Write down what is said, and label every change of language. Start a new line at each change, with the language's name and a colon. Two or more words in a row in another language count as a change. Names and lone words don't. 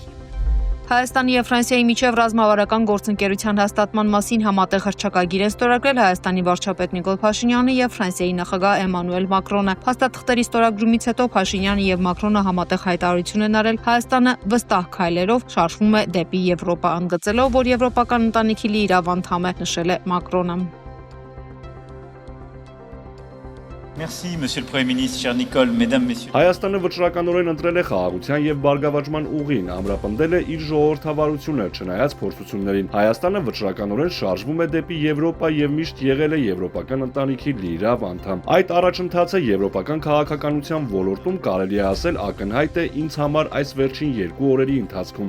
Armenian: Հայաստանի եւ Ֆրանսիայի միջև ռազմավարական գործընկերության հաստատման մասին համատեղ հռչակագիր է ստորագրել Հայաստանի վարչապետ Նիկոլ Փաշինյանը եւ Ֆրանսիայի նախագահ Էմանուել Մակրոնը։ Փաստաթղթերի ստորագրումից հետո Փաշինյանը եւ Մակրոնը համատեղ հայտարարություն են արել, Հայաստանը վստահ քայլերով շարժվում է դեպի Եվրոպա, ընդգծելով, որ եվրոպական ընտանիքի լիիրավ անդամ է, նշել է Մակրոնը։
French: Merci, Monsieur le Premier ministre, cher Nicole, mesdames, messieurs.
Armenian: Հայաստանը վճռականորեն ընտրել է խաղաղության եւ բարգավաճման ուղին, ամրապնդել է իր ժողովրդավարությունը, չնայած փորձություններին։ Հայաստանը վճռականորեն շարժվում է դեպի Եվրոպա եւ միշտ եղել է եվրոպական ընտանիքի լիիրավ անդամ։ Այդ առաջընթացը եվրոպական քաղաքականության ոլորտում կարելի է ասել ակնհայտ է ինձ համար այս վերջին 2 օրերի ընթացքում։